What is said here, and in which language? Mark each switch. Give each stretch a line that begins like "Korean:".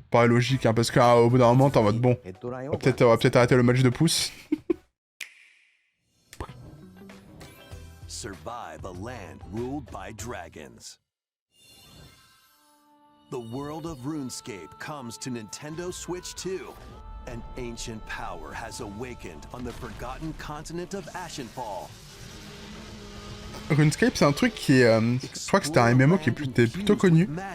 French: Pas logique, hein, parce qu'au bout d'un moment t'es en mode bon.
Japanese: ヘッドライン
French: On を va peut-être arrêter le match de pouce.
English: Survive a land ruled by dragons. The world of RuneScape comes to Nintendo Switch 2. An ancient power has awakened on the forgotten continent of Ashenfall.
French: RuneScape c'est un truc qui est... je crois que c'était un MMO qui était plutôt connu.